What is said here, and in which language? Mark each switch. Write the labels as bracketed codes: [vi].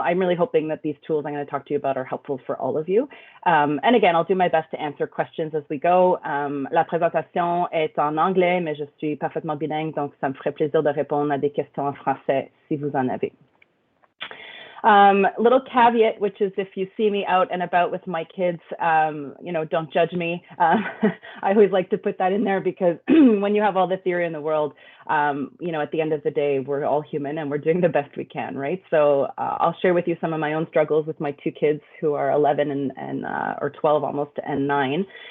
[en] I'm really hoping that these tools I'm going to talk to you about are helpful for all of you. And again, I'll do my best to answer questions as we go. [fr] La présentation est en anglais, mais je suis parfaitement bilingue, donc ça me ferait plaisir de répondre à des questions en français si vous en avez. [en] Little caveat, which is if you see me out and about with my kids, don't judge me. I always like to put that in there because when you have all the theory in the world, at the end of the day, we're all human and we're doing the best we can, right? So I'll share with you some of my own struggles with my two kids who are 11 or 12 almost and 9.